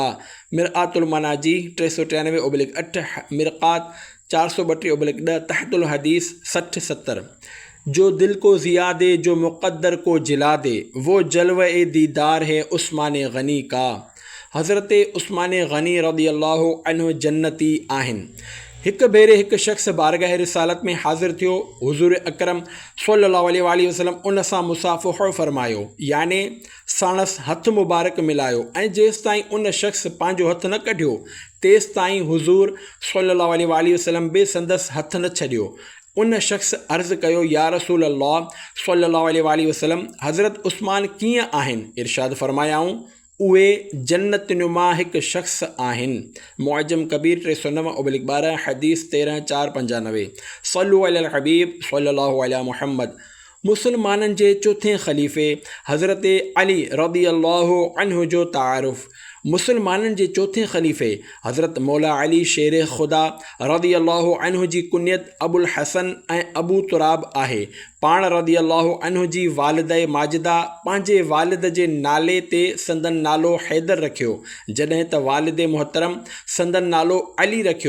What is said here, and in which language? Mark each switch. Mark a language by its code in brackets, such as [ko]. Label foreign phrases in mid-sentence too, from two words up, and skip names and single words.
[sd] मिरआतुल मनाजी 393/8, मिरक़ात 432/10, तहतुल हदीस 60-70। [ur] جو دل کو ضیا دے، جو مقدر کو جلا دے، وہ جلوۂ دیدار ہے عثمان غنی کا. [sd] हज़रत उस्मान गनी [ar] رضي الله عنه [sd] जन्नती आहिनि। हिकु भेरे हिकु शख़्स बारगाह रिसालत में हाज़िर थियो। हुज़ूर अकरम [ar] صلى الله عليه وسلم [sd] उन सां मुसाफ़िहो फ़रमायो, याने साणसि हथ मुबारक मिलायो, ऐं जेसि ताईं उन शख़्स पंहिंजो हथु न कढियो तेसि ताईं हुज़ूर [ar] صلى الله عليه وسلم [sd] बि संदसि हथ न छॾियो। उन शख़्स अर्ज़ु कयो, [ar] يا رسول الله صلى الله عليه وسلم, [sd] हज़रत उस्मान कीअं आहिनि? इरशाद फ़रमायाऊं, उहे जन्नतनुमा हिकु शख़्स आहिनि। मुअज्जम कबीर 309/12 हदीस 13-495। [ar] صلوا على الحبيب صلى الله عليه محمد. [sd] मुसलमाननि जे चौथे ख़लीफ़े हज़रत अली [ar] رضي الله عنه [sd] जो तारुफ़। मुसलमाननि जे चौथे ख़लीफ़े हज़रत मौला अली शेर ख़ुदा [ar] رضي الله عنه [sd] जी कुनियत अबुल हसन ऐं अबू तुराब आहे। पाण [ar] رضي الله عنه [sd] जी वालिद माजिदा पंहिंजे वालिद जे नाले ते संदन नालो हैदर रखियो, जॾहिं त वालिद मुहतरम संदन नालो अली रखियो।